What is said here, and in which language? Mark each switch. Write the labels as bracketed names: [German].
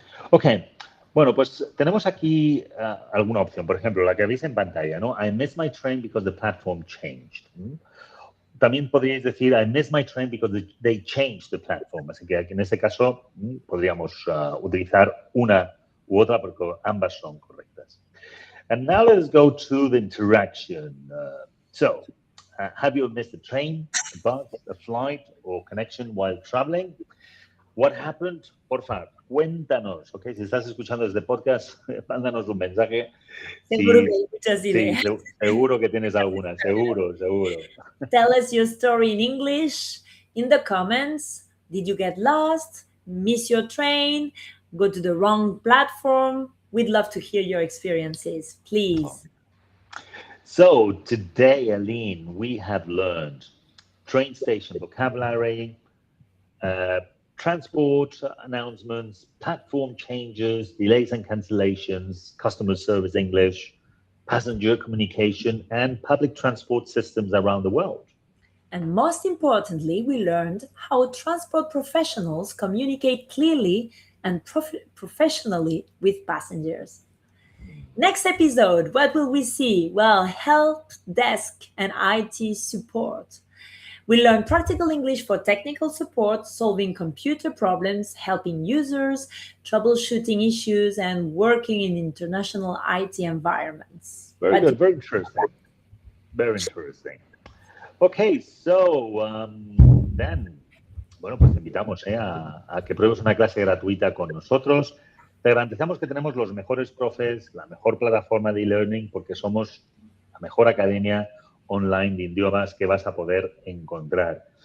[Spanish] Ok, bueno, pues tenemos aquí alguna opción. Por ejemplo, la que veis en pantalla, ¿no? [English] I missed my train because the platform changed. [Spanish] También podríais decir, [English] I missed my train because they changed the platform. [Spanish] Así que aquí en este caso podríamos utilizar una u otra porque ambas son correctas. [English] And now let's go to the interaction. So, have you missed a train, a bus, a flight, or connection while traveling? What happened? [Spanish] Porfa, cuéntanos, ¿ok? Si estás escuchando desde podcast, mándanos un mensaje. Seguro que hay muchas Sí, ideas. seguro que tienes alguna, seguro. [English] Tell us your story in English in the comments. Did you get lost? Miss your train? Go to the wrong platform? We'd love to hear your experiences, please. So today, Aline, we have learned train station vocabulary, transport announcements, platform changes, delays and cancellations, customer service English, passenger communication, and public transport systems around the world. And most importantly, we learned how transport professionals communicate clearly and professionally with passengers. Next episode, what will we see? Well, help desk and IT support. We learn practical English for technical support, solving computer problems, helping users, troubleshooting issues, and working in international IT environments. Very good, very interesting. Very interesting. Okay, so then, [Spanish] bueno, pues te invitamos a que pruebes una clase gratuita con nosotros. Te garantizamos que tenemos los mejores profes, la mejor plataforma de e-learning, porque somos la mejor academia online de idiomas que vas a poder encontrar.